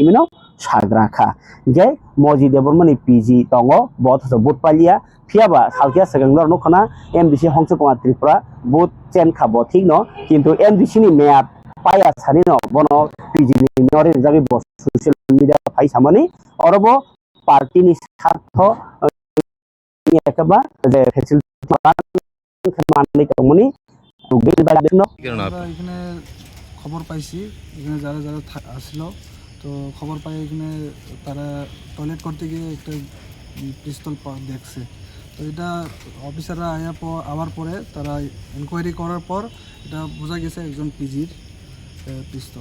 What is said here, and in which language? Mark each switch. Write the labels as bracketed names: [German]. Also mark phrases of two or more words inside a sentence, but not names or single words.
[Kok Borok] सिमिनो साग्राखा गे मजी देबरमानि पीजी दङ बथ बुट पालिया फियाबा सालकिया सेगंदर नखना एमडीसी हंस कुमार त्रिपुरा बुट चेन खाबो ठीक न किन्तु एमडीसी नि मेयाद पाया सानि न बनो पीजी नि नरे जागि बस [English] social media [Kok Borok] फाइ सामनि अरबो पार्टी नि स्वार्थ एकबा जे फेसिलिटी माननै तमनि दुगै बायदिनो [Bangla] এখানে খবর পাইছি এখানে যারা যারা আসলো তো খবর পাই এখানে তারা টয়লেট করতে গিয়ে একটা পিস্তল দেখছে তো এটা অফিসাররা আওয়ার পরে তারা ইনকোয়ারি করার পর এটা বোঝা গেছে একজন পিজির পিস্তল